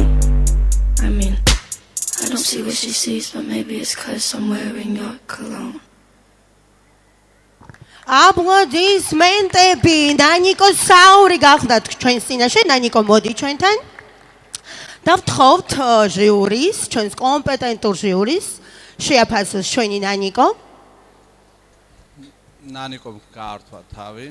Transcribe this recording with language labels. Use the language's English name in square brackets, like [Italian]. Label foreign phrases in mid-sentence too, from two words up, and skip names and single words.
[English] I mean, I don't see what she sees, but maybe it's 'cause I'm wearing your cologne. [Georgian] აპლოდისმენტები ნანიკო საური გახდათ ჩვენს წინაშე. ნანიკო, მოდი ჩვენთან. და ვთხოვთ ჟიურის, ჩვენს კომპეტენტურ ჟიურის შეაფასოს ჩვენი ნანიკო. ნანიკომ გაართვა თავი.